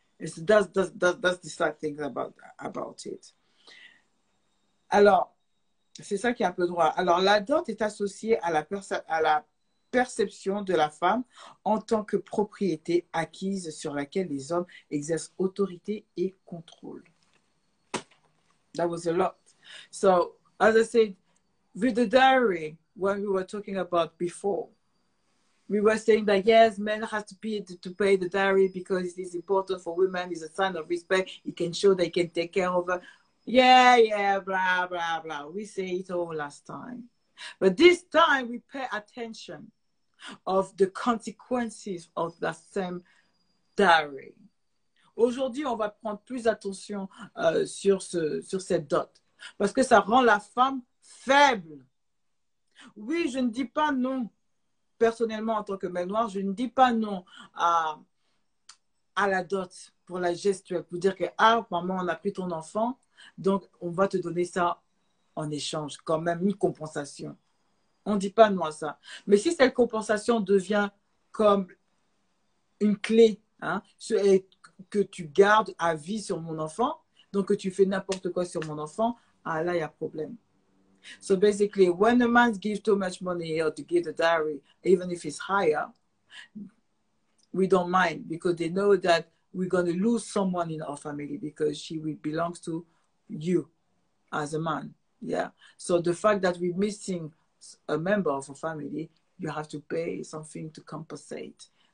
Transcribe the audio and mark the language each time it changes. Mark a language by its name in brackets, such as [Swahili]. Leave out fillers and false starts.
[English] That's the sad thing about it. [French] Alors, c'est ça qui est un peu droit. Alors, la dot est associée à la perception de la femme en tant que propriété acquise sur laquelle les hommes exercent autorité et contrôle. [English] That was a lot. So, as I said, with the dowry, when we were talking about before, we were saying that yes, men have to pay the dowry because it is important for women. It's a sign of respect. It can show they can take care of her. Yeah, blah, blah, blah. We say it all last time. But this time, we pay attention of the consequences of the same dowry. [French] Aujourd'hui, on va prendre plus attention sur cette dot. Parce que ça rend la femme faible. Oui, je ne dis pas non. Personnellement, en tant que mère noire, je ne dis pas non à la dot pour la gestuelle. Pour dire que, maman, on a pris ton enfant, donc on va te donner ça en échange, quand même une compensation. On ne dit pas non à ça. Mais si cette compensation devient comme une clé, que tu gardes à vie sur mon enfant, donc que tu fais n'importe quoi sur mon enfant, là, il y a problème. [English] So basically, when a man gives too much money or to give the dowry, even if it's higher, we don't mind because they know that we're going to lose someone in our family because she belongs to you as a man. Yeah. So the fact that we're missing a member of a family, you have to pay something to compensate.